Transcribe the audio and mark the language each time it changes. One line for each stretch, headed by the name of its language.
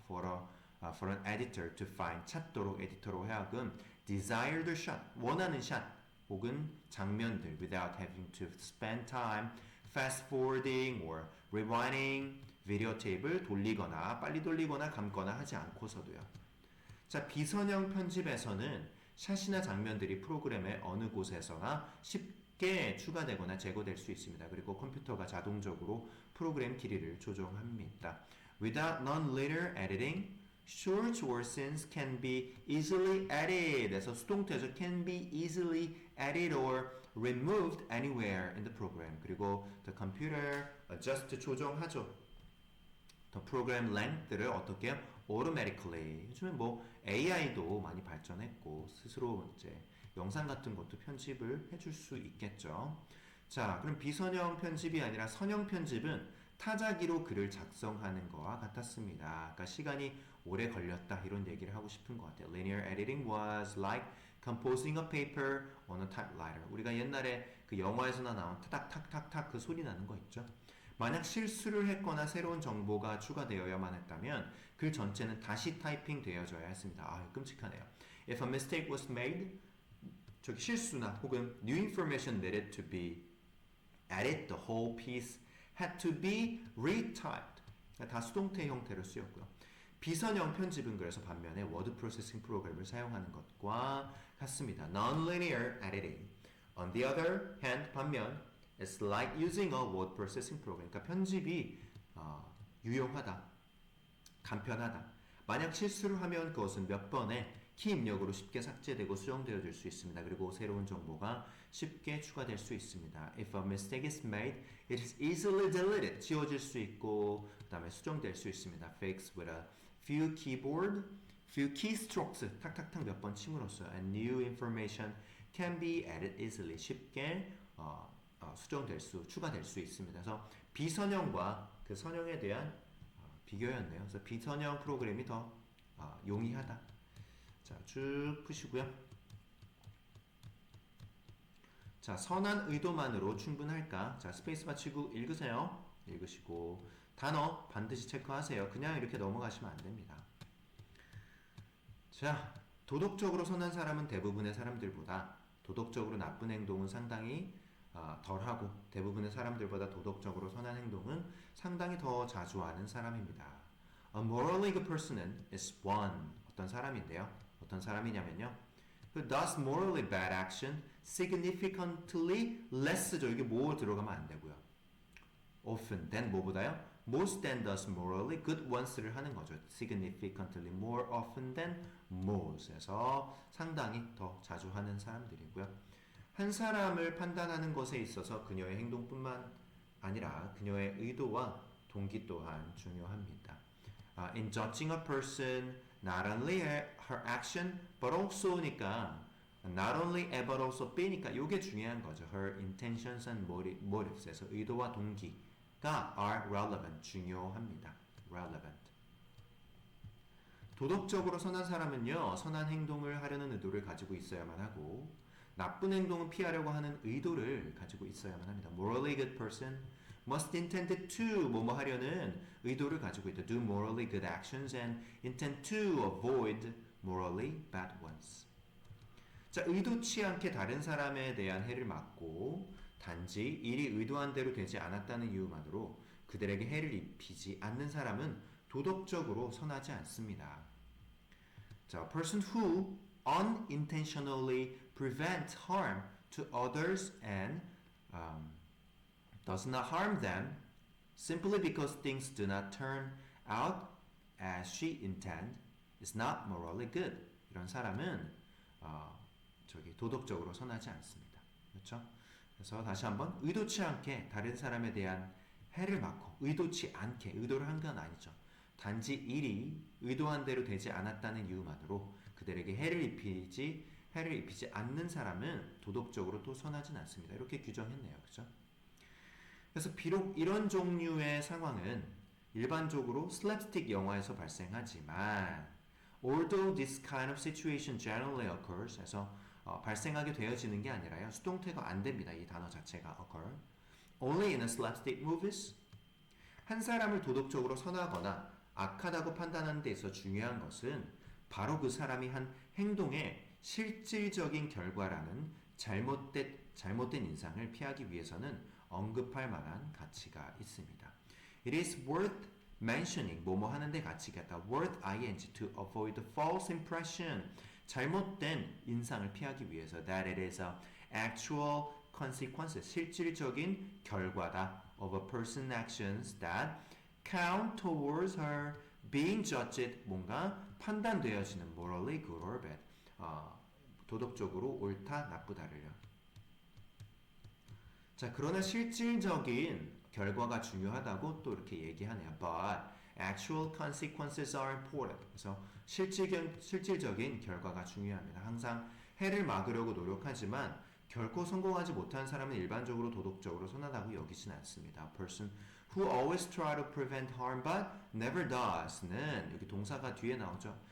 English: For an editor to find,
Korean: 찾도록 에디터로 하여금
English: desired shot,
Korean: 원하는 샷 혹은 장면들
English: without having to spend time fast forwarding or rewinding
Korean: 비디오 테이프를 돌리거나 빨리 돌리거나 감거나 하지 않고서도요. 자, 비선형 편집에서는 샷이나 장면들이 프로그램의 어느 곳에서나 쉽게 추가되거나 제거될 수 있습니다. 그리고 컴퓨터가 자동적으로 프로그램 길이를 조정합니다.
English: Without non-linear editing, shorts or scenes can be easily added.
Korean: 에서 수동태죠.
English: Can be easily added or removed anywhere in the program.
Korean: 그리고
English: the computer adjust
Korean: 조정하죠.
English: the program length를
Korean: 어떻게 해요?
English: automatically.
Korean: 요즘에 뭐 AI도 많이 발전했고 스스로 이제 영상 같은 것도 편집을 해줄 수 있겠죠. 자, 그럼 비선형 편집이 아니라 선형 편집은 타자기로 글을 작성하는 거와 같았습니다. 그러니까 시간이 오래 걸렸다 이런 얘기를 하고 싶은 것 같아요.
English: Linear editing was like composing a paper on a typewriter.
Korean: 우리가 옛날에 그 영화에서나 나온 타닥탁탁탁 그 소리 나는 거 있죠. 만약 실수를 했거나 새로운 정보가 추가되어야만 했다면 글 전체는 다시 타이핑 되어져야 했습니다. 아, 끔찍하네요.
English: If a mistake was made,
Korean: 저기 실수나 혹은
English: new information needed to be added, the whole piece had to be retyped.
Korean: 다 수동태 형태로 쓰였고요. 비선형 편집은 그래서 반면에 워드 프로세싱 프로그램을 사용하는 것과 같습니다.
English: Non-linear editing. On the other hand,
Korean: 반면
English: It's like using a word processing program.
Korean: 그러니까 편집이 유용하다, 간편하다. 만약 실수를 하면 그것은 몇 번의 키 입력으로 쉽게 삭제되고 수정되어질 수 있습니다. 그리고 새로운 정보가 쉽게 추가될 수 있습니다.
English: If a mistake is made, it is easily deleted.
Korean: 지워질 수 있고 그 다음에 수정될 수 있습니다.
English: Fix with a few keystrokes.
Korean: 탁탁탁 몇 번 침으로써
English: and new information can be added easily.
Korean: 쉽게 수정될 수, 추가될 수 있습니다. 그래서 비선형과 그 선형에 대한 비교였네요. 그래서 비선형 프로그램이 더 용이하다. 자, 쭉 푸시고요. 자, 선한 의도만으로 충분할까? 자, 스페이스바 치고 읽으세요. 읽으시고 단어 반드시 체크하세요. 그냥 이렇게 넘어가시면 안 됩니다. 자, 도덕적으로 선한 사람은 대부분의 사람들보다 도덕적으로 나쁜 행동은 상당히 덜하고 대부분의 사람들보다 도덕적으로 선한 행동은 상당히 더 자주 하는 사람입니다.
English: A morally good person
Korean: 은
English: is one.
Korean: 어떤 사람인데요. 어떤 사람이냐면요.
English: Who does morally bad action significantly less
Korean: 죠. 이게 more 들어가면 안 되고요.
English: Often than
Korean: 뭐보다요?
English: Most than does morally good ones
Korean: 를 하는 거죠.
English: Significantly more often than most
Korean: 에서 상당히 더 자주 하는 사람들이고요. 한 사람을 판단하는 것에 있어서 그녀의 행동뿐만 아니라 그녀의 의도와 동기 또한 중요합니다.
English: In judging a person, not only her action, but also
Korean: 니까
English: not only A but also B
Korean: 니까 이게 중요한 거죠.
English: Her intentions and motives
Korean: 에서 의도와 동기가
English: are relevant,
Korean: 중요합니다.
English: relevant.
Korean: 도덕적으로 선한 사람은요, 선한 행동을 하려는 의도를 가지고 있어야만 하고, 나쁜 행동은 피하려고 하는 의도를 가지고 있어야만 합니다.
English: Morally good person must intend to
Korean: 뭐뭐 하려는 의도를 가지고 있다.
English: Do morally good actions and intend to avoid morally bad ones.
Korean: 자, 의도치 않게 다른 사람에 대한 해를 막고 단지 일이 의도한 대로 되지 않았다는 이유만으로 그들에게 해를 입히지 않는 사람은 도덕적으로 선하지 않습니다. 자,
English: a person who unintentionally prevents harm to others and does not harm them simply because things do not turn out as she intended is not morally good.
Korean: 이런 사람은 도덕적으로 선하지 않습니다. 그렇죠? 그래서 다시 한번 의도치 않게 다른 사람에 대한 해를 막고 의도치 않게 의도를 한 건 아니죠. 단지 일이 의도한 대로 되지 않았다는 이유만으로 그들에게 해를 입히지 않는 사람은 도덕적으로 또 선하진 않습니다. 이렇게 규정했네요. 그렇죠? 그래서 비록 이런 종류의 상황은 일반적으로 슬랩스틱 영화에서 발생하지만
English: although this kind of situation generally occurs
Korean: 그래서 발생하게 되어지는 게 아니라요. 수동태가 안 됩니다. 이 단어 자체가 occur.
English: Only in a slapstick movies.
Korean: 한 사람을 도덕적으로 선하거나 악하다고 판단하는 데 있어 중요한 것은 바로 그 사람이 한 행동의 실질적인 결과라는 잘못된 인상을 피하기 위해서는 언급할 만한 가치가 있습니다.
English: It is worth mentioning
Korean: 뭐뭐 하는데 가치가 있다.
English: worth ing to avoid the false impression
Korean: 잘못된 인상을 피하기 위해서
English: that it is a actual consequences
Korean: 실질적인 결과다
English: of a person's actions that count towards her being judged
Korean: 뭔가 판단되어지는
English: morally good or bad
Korean: 도덕적으로 옳다 나쁘다를요. 자 그러나 실질적인 결과가 중요하다고 또 이렇게 얘기하네요.
English: But actual consequences are important.
Korean: 그래서 실질적인 결과가 중요합니다. 항상 해를 막으려고 노력하지만 결코 성공하지 못한 사람은 일반적으로 도덕적으로 선하다고 여기진 않습니다.
English: A person who always try to prevent harm but never does
Korean: 는 여기 동사가 뒤에 나오죠.